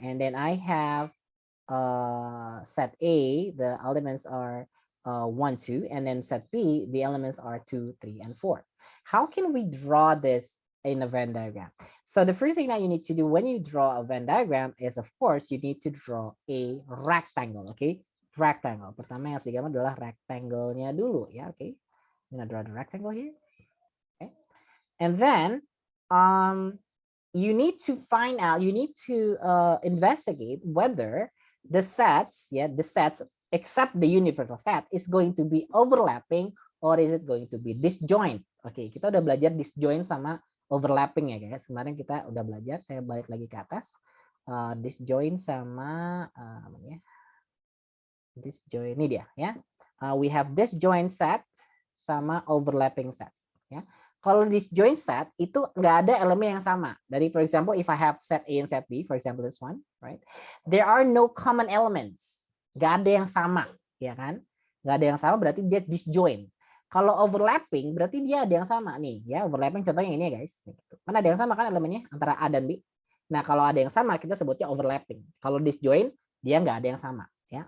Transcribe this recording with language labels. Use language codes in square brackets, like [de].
[en] And then I have set A, the elements are 1, 2. And then set B, the elements are 2, 3, and 4. How can we draw this in a Venn diagram? So the first thing that you need to do when you draw a Venn diagram is, of course, you need to draw a rectangle, okay? Rectangle. [id] Pertama yang harus digambar adalah rectangle-nya dulu ya, okay? [en] I'm gonna draw the rectangle here. Okay. And then you need to find out, you need to investigate whether the sets except the universal set is going to be overlapping or is it going to be disjoint. [id] Oke, kita udah belajar disjoint sama overlapping ya guys. Kemarin kita udah belajar, saya balik lagi ke atas. Disjoint sama disjoint, ini dia ya. [en] We have disjoint set sama overlapping set ya. [id] Kalau disjoint set itu nggak ada elemen yang sama. Dari [en] for example, if I have set A and set B, for example this one, right? There are no common elements. [id] Nggak ada yang sama ya kan? Nggak ada yang sama berarti dia disjoin. Kalau overlapping berarti dia ada yang sama nih, ya. Overlapping contohnya ini ya guys. Kan ada yang sama kan elemennya antara A dan B. Nah kalau ada yang sama kita sebutnya overlapping. Kalau disjoin dia nggak ada yang sama, ya.